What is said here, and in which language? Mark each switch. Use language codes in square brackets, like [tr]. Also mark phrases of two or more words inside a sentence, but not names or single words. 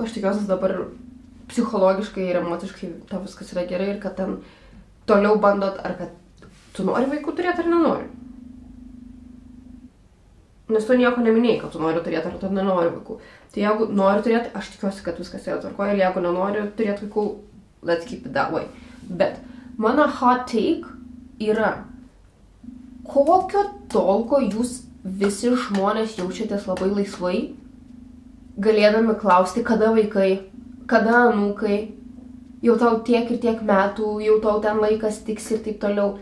[lt] Aš tikiuosi dabar psichologiškai ir emociškai tau viskas yra gerai ir kad ten toliau bandot, ar kad tu nori vaikų turėti ar nenori. Nes tu nieko neminėjai, kad tu nori turėti ar tu nenori vaikų. Tai jeigu nori turėti, aš tikiuosi, kad viskas yra tvarkoje ir jeigu nenori turėti vaikų, [en] let's keep it that way. [lt] Bet mano [en] hot take [lt] yra, kokio tolko jūs visi žmonės jaučiatės labai laisvai, galėdami klausti, kada vaikai, kada anūkai, jau tau tiek ir tiek metų, jau tau ten laikas tiks ir taip toliau.